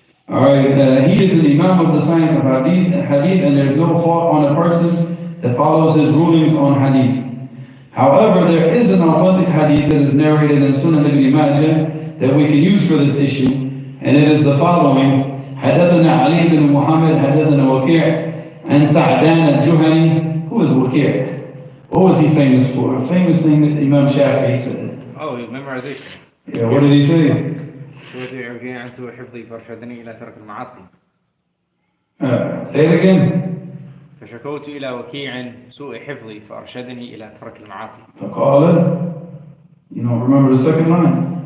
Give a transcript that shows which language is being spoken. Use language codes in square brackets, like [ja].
[en] Alright, he is an imam of the science of hadith, and there is no fault on a person that follows his rulings on hadith. However, there is an authentic hadith that is narrated in Sunan ibn Majah that we can use for this issue, and it is the following. [ar] حدثنا علي بن محمد حدثنا وكيع عن سعدان الجهني. [en] Who is Waqi'? What was he famous for? A famous thing that Imam Shafi'i said. Oh, memorization. Yeah, what did he say? [ar] عن سوء حفظي فارشدني إلى ترك المعاصي. [en] Say it again. [ar] فشكوت إلى وكيع سوء حفظي فأرشدني إلى ترك المعاصي. فقال, [en] you don't remember the second line.